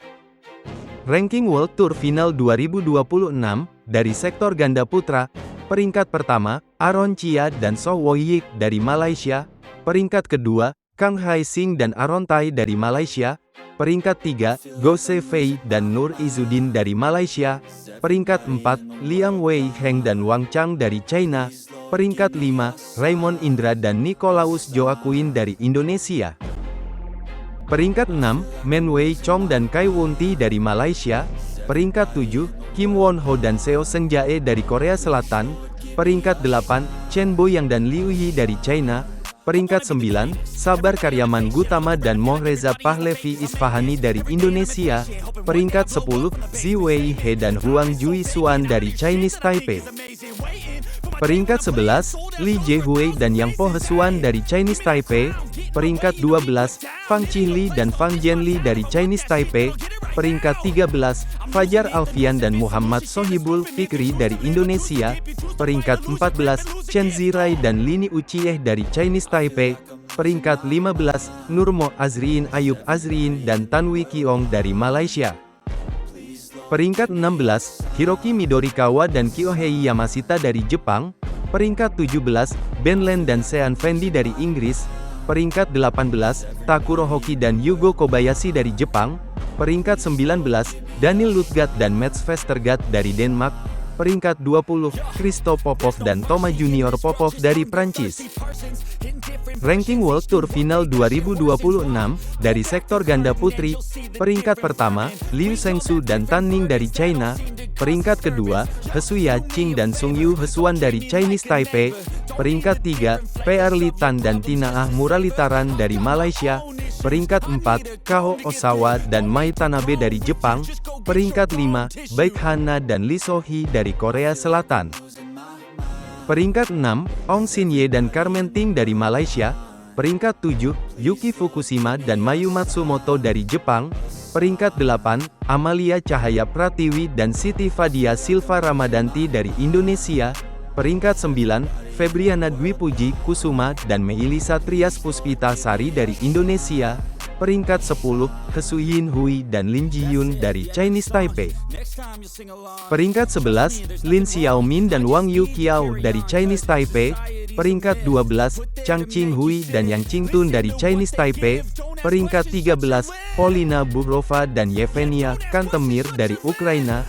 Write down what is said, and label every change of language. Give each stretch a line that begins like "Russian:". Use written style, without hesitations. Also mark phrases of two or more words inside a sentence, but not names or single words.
Indonesian: Ranking World Tour Final 2026, dari sektor ganda putra, peringkat pertama, Aaron Chia dan So Woo Yik dari Malaysia, peringkat kedua, Kang Hai Sing dan Aaron Tai dari Malaysia, peringkat tiga, Go Se Fei dan Nur Izzuddin dari Malaysia, peringkat 4, Liang Wei Heng dan Wang Chang dari China, peringkat 5, Raymond Indra dan Nicolaus Joaquin dari Indonesia. Peringkat 6, Men Wei Chong dan Kai Won-ti dari Malaysia, peringkat 7, Kim Won Ho dan Seo Seung Jae dari Korea Selatan, peringkat 8, Chen Boyang dan Liu Yi dari China, peringkat 9, Sabar Karyaman Gutama dan Mohreza Pahlavi Isfahani dari Indonesia, peringkat 10, Zi Wei He dan Huang Jui Suan dari Chinese Taipei. Peringkat 11, Li Jiehui dan Yang Po Hesuan dari Chinese Taipei, peringkat 12, Fang Qihli dan Fang Jianli dari Chinese Taipei, peringkat 13, Fajar Alfian dan Muhammad Sohibul Fikri dari Indonesia, peringkat 14, Chen Zirai dan Lini Uchieh dari Chinese Taipei, peringkat 15, Nurmo Azriin Ayub Azriin dan Tanwi Kiong dari Malaysia. Peringkat 16, Hiroki Midorikawa dan Kyohei Yamashita dari Jepang, peringkat 17, Ben Len dan Sean Fendi dari Inggris, peringkat 18, Takuro Hoki dan Yugo Kobayashi dari Jepang, peringkat 19, Daniel Lutgat dan Mats Vestergaard dari Denmark, peringkat 20, Christo Popov dan Thomas Junior Popov dari Prancis. Ranking World Tour Final 2026, dari sektor ganda putri, peringkat pertama, Liu Shengsu dan Tan Ning dari China, peringkat kedua, Hesu Ya-ching dan Sung Yu Hesuan dari Chinese Taipei, peringkat tiga, PR Li Tan dan Tina Ah Muralitaran dari Malaysia, peringkat 4, Kao Osawa dan Mai Tanabe dari Jepang, peringkat 5, Baek Hana dan Lee So-hee dari Korea Selatan. Peringkat 6, Ong Sin-ye dan Carmen Ting dari Malaysia, peringkat 7, Yuki Fukushima dan Mayu Matsumoto dari Jepang, Peringkat 8, Amalia Cahaya Pratiwi dan Siti Fadia Silva Ramadanti dari Indonesia. Peringkat 9, Febriana Dwi Puji Kusuma dan Meilisa Trias Puspita Sari dari Indonesia. Peringkat 10, He Yin Hui dan Lin Jiyun dari Chinese Taipei. Peringkat 11, Lin Xiaomin dan Wang Yuqiao dari Chinese Taipei. Peringkat 12, Chang Qinghui dan Yang Qingtun dari Chinese Taipei. Peringkat 13, Polina Burova dan Yevgenia Kantemir dari Ukraina.